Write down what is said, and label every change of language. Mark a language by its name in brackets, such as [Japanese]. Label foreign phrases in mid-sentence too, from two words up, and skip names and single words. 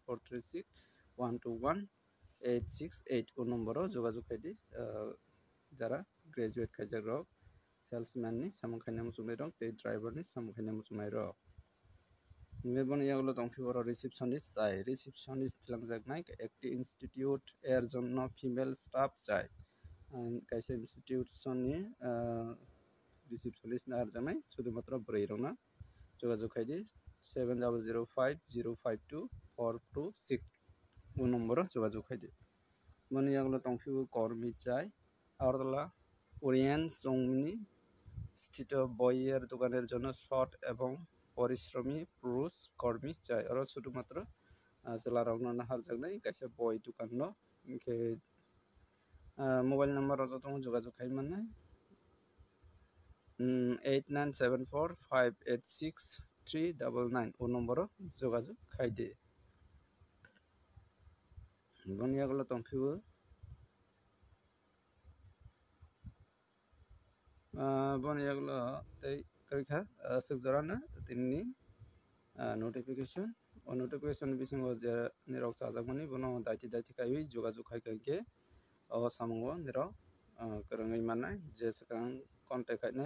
[Kok Borok] 9436121868 o number jogajog khaidi jara graduate khaijak rok salesman ni samkhaina muchungnai rok tei driver ni samkhaina muchungnai rok neboni yagulo tongphiboro receptionist chai receptionist langjaknai [Bangla] একটি ইনস্টিটিউট এর জন্য ফিমেল স্টাফ চাই [Kok Borok] kaisa institution ni receptionist naharjaknai sudhumatro bwrwi rokno jogajog khaidi 7005052426 o number jogajog khaidi boni yagulo tongphibo [Bangla] কর্মী চাই agartala orient chongni স্থিত বইয়ের দোকানের জন্য শর্ট এবং পরিশ্রমী পুরুষ কর্মী চাই আর শুধুমাত্র জেলা রংনা নাহারজাগনাই কাছে বই দোকান কে মোবাইল নাম্বার যতম [Kok Borok] যোগাযোগ খাইমানাই [Bangla] 8974586399 [Kok Borok] ও নম্বর যোগাযোগ খাইদে বনিয়াগুলো তংফিবো boniyagulo tei kaikha sukjarana tinni notification o notification bisingo je nirok chajakmani bono daiti kaiwi jogajog khaikhaike o samungo nirok kwrwngwi mannai je swkang contact khainai